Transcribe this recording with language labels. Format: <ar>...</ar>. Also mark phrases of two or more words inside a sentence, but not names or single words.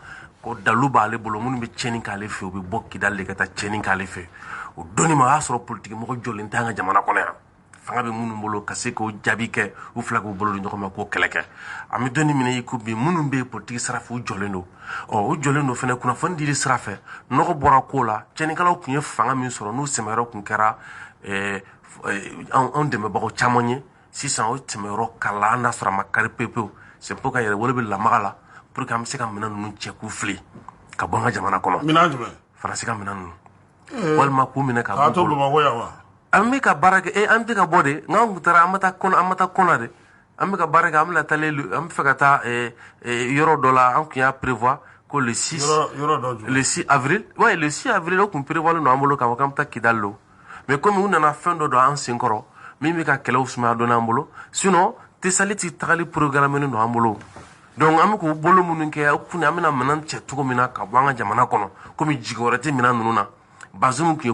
<bm>ko dalu b'ale bolo minnu bɛ tiɲɛni k'ale fɛ u bɛ bɔ Kidal de ka taa tiɲɛni k'ale fɛ o donni ma o y'a sɔrɔ politique mɔgɔ jɔlen tɛ an ka jamana kɔnɔ yan fanga bɛ minnu bolo ka se k'o jaabi kɛ u fila k'u bolo di ɲɔgɔn ma k'o kɛlɛ kɛ an bɛ donni minɛ i ko bi minnu bɛ politique sira fɛ u jɔlen don o jɔlen don fɛnɛ kunnafoni dili sira fɛ nɔgɔ bɔra ko la tiɲɛnikɛlaw tun ye fanga min sɔrɔ n'u sɛmɛyɔrɔ tun kɛra anw dɛmɛbagaw caman ye sisan o tɛmɛyɔrɔ kala an n'a sɔrɔ a ma kari pewu</bm> <fr>c'est pour que</fr> <bm>yɛrɛwolo bɛ lamaga la</bm> <fr>pour que</fr> <bm>an bɛ se ka minɛn ninnu cɛ k'u fili ka bɔ an ka jamana kɔnɔ minɛn jumɛn Faransi ka minɛn ninnu walima k'u minɛ ka bɔ Bamakɔ yan wa an bɛ ka baara kɛ an tɛ ka bɔ de n'an kun taara an bɛ taa kɔnɔ de an bɛ ka baara kɛ an bɛ an bɛ fɛ ka taa yɔrɔ dɔ la an kun y'a prévoir ko</bm> <fr>le 6 avril ouais le 6 avril</fr> <bm>o kun prévoilen don an bolo k'a fɔ k'an bɛ taa Kidal lo</bm> <fr>mais comme</fr> <bm>u nana fɛn dɔ don an sen kɔrɔ min bɛ ka kɛlɛw sumaya dɔɔni an bolo sinon Tessali ti tagali programme no an bolo donc an bɛ k'o bolo minnu kɛ o kun an bɛna minɛn cɛ cogo min na ka bɔ an ka jamana kɔnɔ komi jigi wɛrɛ tɛ minɛn ninnu na Bazoum tun ye</bm>